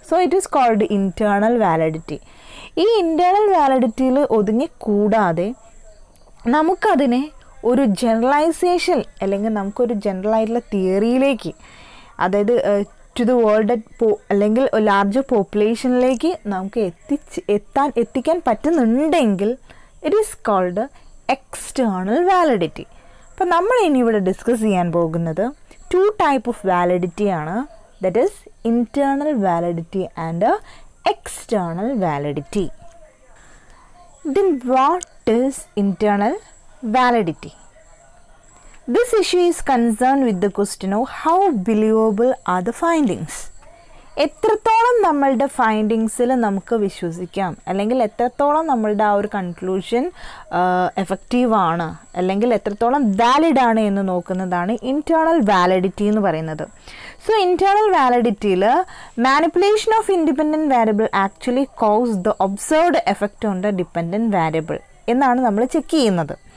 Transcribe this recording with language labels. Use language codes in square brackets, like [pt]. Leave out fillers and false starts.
[en] So it is called internal validity. [ml] ഈ internal വാലിഡിറ്റിയിൽ ഒതുങ്ങി കൂടാതെ നമുക്കതിനെ ഒരു ജനറലൈസേഷൻ അല്ലെങ്കിൽ നമുക്കൊരു ജനറലായിട്ടുള്ള തിയറിയിലേക്ക്, അതായത് [en] to the world [ml] അല്ലെങ്കിൽ ലാർജർ പോപ്പുലേഷനിലേക്ക് നമുക്ക് എത്തിക്കാൻ പറ്റുന്നുണ്ടെങ്കിൽ [en] It is called external validity. [ml] അപ്പോൾ നമ്മൾ ഇനി ഇവിടെ ഡിസ്കസ് ചെയ്യാൻ പോകുന്നത് [en] 2 type of validity [ml] ആണ്. [en] That is internal validity and external validity. Then what is internal validity? This issue is concerned with the question of how believable are the findings. [ml] എത്രത്തോളം നമ്മളുടെ ഫൈൻഡിങ്സിൽ നമുക്ക് വിശ്വസിക്കാം, അല്ലെങ്കിൽ എത്രത്തോളം നമ്മളുടെ ആ ഒരു കൺക്ലൂഷൻ എഫക്റ്റീവാണ് അല്ലെങ്കിൽ എത്രത്തോളം വാലിഡ് ആണ് എന്ന് നോക്കുന്നതാണ് ഇൻറ്റേർണൽ വാലിഡിറ്റി എന്ന് പറയുന്നത്. [en] so internal വാലിഡിറ്റിയിൽ manipulation of independent variable actually cause the observed effect on the dependent variable [ml] എന്നാണ് നമ്മൾ ചെക്ക് ചെയ്യുന്നത്.